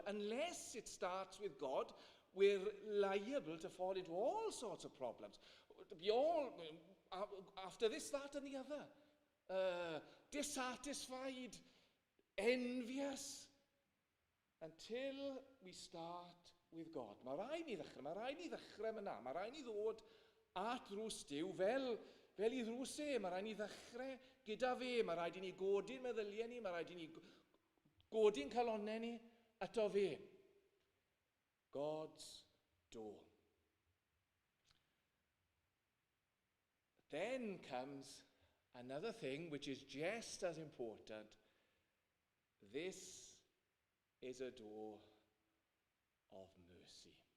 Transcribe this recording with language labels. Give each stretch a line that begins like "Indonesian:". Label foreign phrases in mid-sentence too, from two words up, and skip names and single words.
English: Unless it starts with God, we're liable to fall into all sorts of problems. To be all, after this, that and the other. Dissatisfied, envious, until we start with God.
Welsh: Mae rai ni ddechrau yna. Mae rai ni ddod at drws Duw fel I ddrws e. Mae rai ni ddechrau gyda fe. Mae rai ni godi'n meddyliau ni. Mae rai ni godi'n calonau ni ato fe.
English: God's door. Then comes another thing which is just as important. This is a door of mercy.